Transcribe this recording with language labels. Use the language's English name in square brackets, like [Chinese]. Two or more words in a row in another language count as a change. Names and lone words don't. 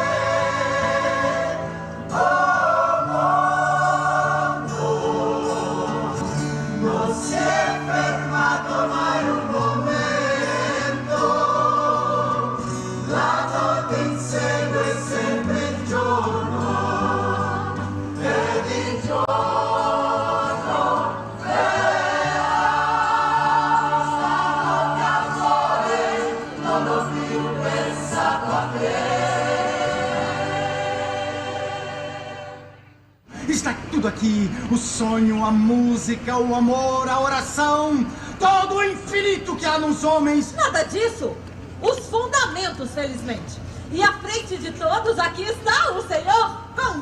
[Italian] Oh mondo, non si è fermato mai un momento, la notte insegue sempre il giorno, ed il giorno non ho più pensato a te. [Portuguese] Está tudo aqui, o sonho, a música, o amor, a oração, todo o infinito que há nos homens. Nada disso! Os fundamentos, felizmente. E à frente de todos, aqui está o senhor Conde.